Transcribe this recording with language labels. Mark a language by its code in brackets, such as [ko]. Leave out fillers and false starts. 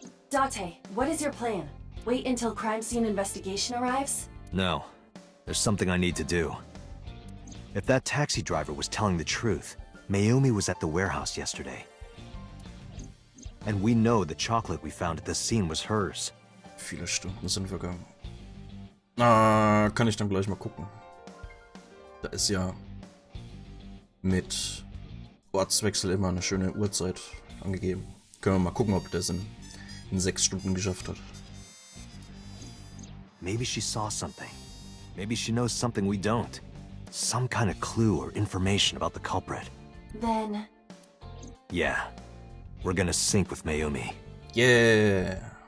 [en] Date, what is your plan? Wait until crime scene investigation arrives? No. There's something I need to do. If that taxi driver was telling the truth, Mayumi was at the warehouse yesterday. And we know the chocolate we found at the scene was hers. [de] Viele Stunden sind vergangen. Kann ich dann gleich mal gucken. Da ist ja mit Ortswechsel immer eine schöne Uhrzeit angegeben. Können wir mal gucken, ob das in 6 Stunden geschafft hat. [en] Maybe she saw something. Maybe she knows something we don't. Some kind of clue or information about the culprit. Then... Yeah. We're gonna sync with Mayumi. Yeah!